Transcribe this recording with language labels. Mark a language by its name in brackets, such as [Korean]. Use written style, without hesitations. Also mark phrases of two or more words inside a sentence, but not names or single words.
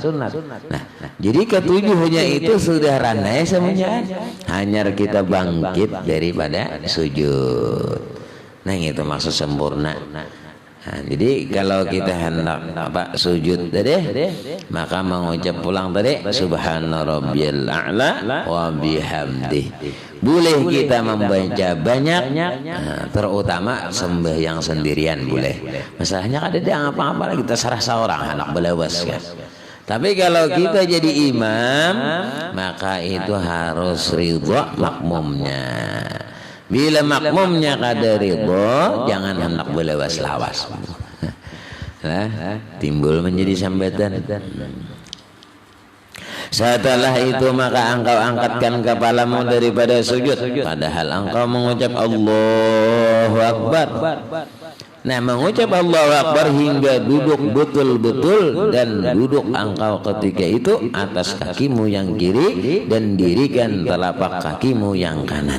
[Banjar] Nah, jadi ke-7-nya itu sudah ranai semuanya. Hanya kita bangkit daripada sujud. Nah, itu maksud sempurna. Nah, jadi kalau kita hendak sujud tadi, maka mengucap pulang tadi [Arabic] سبحان ربي الأعلى وبحمده. [Banjar] Boleh kita membaca banyak, terutama sembahyang sendirian boleh. Masalahnya ada yang apa-apa kita serah seorang anak belawas kan. Tapi kalau kita jadi imam, maka itu harus ridha makmumnya. Bila makmumnya kada ridho, jangan hendak belawas-lawas. Nah, timbul menjadi sambatan. Setelah itu maka engkau angkatkan kepalamu daripada sujud, padahal engkau mengucap [Arabic] الله أكبر. [Banjar] Nah, mengucap [Arabic] الله أكبر [Banjar] hingga duduk betul-betul, dan duduk engkau ketika itu atas kakimu yang kiri dan dirikan telapak kakimu yang kanan.